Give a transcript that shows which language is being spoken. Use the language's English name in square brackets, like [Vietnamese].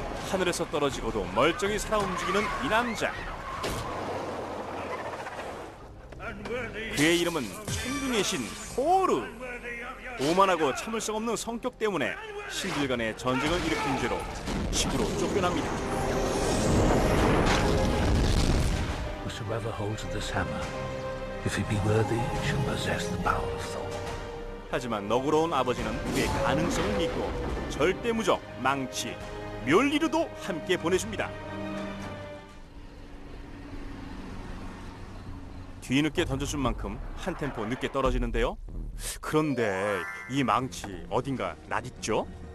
[Korean] 하늘에서 떨어지고도 멀쩡히 살아 움직이는 이 남자. 그의 이름은 천둥의 신 토르. 오만하고 참을성 없는 성격 때문에 신들 간의 전쟁을 일으킨 죄로 지구로 쫓겨납니다. [English] Whosoever holds this hammer, if he be worthy, shall possess the power of Thor. [Korean] 하지만 너그러운 아버지는 그의 가능성을 믿고 절대 무적, 망치, 멸리르도 함께 보내줍니다. 뒤늦게 던져준 만큼 한 템포 늦게 떨어지는데요. 그런데 이 망치 어딘가 낯있죠?